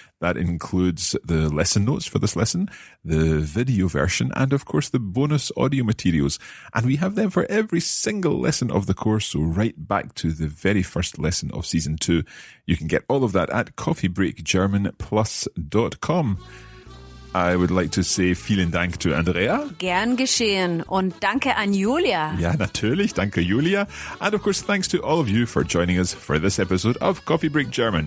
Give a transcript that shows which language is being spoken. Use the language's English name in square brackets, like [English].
[English] That includes the lesson notes for this lesson, the video version, and of course the bonus audio materials. And we have them for every single lesson of the course, so right back to the very first lesson of Season 2. You can get all of that at coffeebreakgermanplus.com. I would like to say [German] vielen Dank [English] to Andrea. [German] Gern geschehen und danke an Julia. Ja, natürlich. Danke, Julia. [English] And of course, thanks to all of you for joining us for this episode of Coffee Break German.